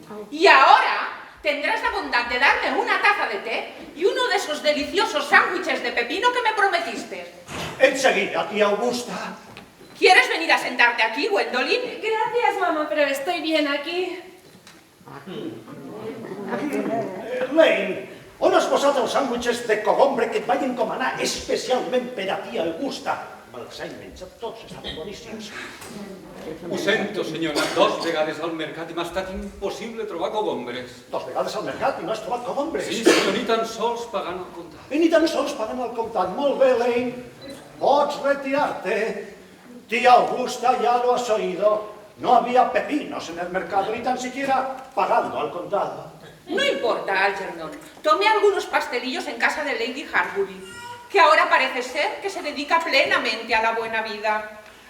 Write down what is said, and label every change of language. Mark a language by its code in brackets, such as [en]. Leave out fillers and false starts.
[es] Y ahora tendrás la bondad de darme una taza de té y uno de esos deliciosos sándwiches de pepino que me prometiste. Enseguida, tía Augusta. ¿Quieres venir a sentarte aquí, Gwendolyn? Gracias, mamá, pero estoy bien aquí. [ca] Lane, on has posat els sàndwiches de cogombre que et vaig encomanar especialment per a tia Augusta? Me'ls he menjat tots, estaven boníssims. Ho sento, senyora, 2 vegades al mercat i m'ha estat impossible trobar cogombres. 2 vegades al mercat i no has trobat cogombres? Sí, senyor, ni tan sols pagant al comptat. I ni tan sols pagant al comptat. Molt bé, Lane. Pots retirar-te. [es] Tía Augusta, ya lo has oído. No había pepinos en el mercado, ni tan siquiera pagando al contado. No importa, Algernon. Tomé algunos pastelillos en casa de Lady Harbury, que ahora parece ser que se dedica plenamente a la buena vida.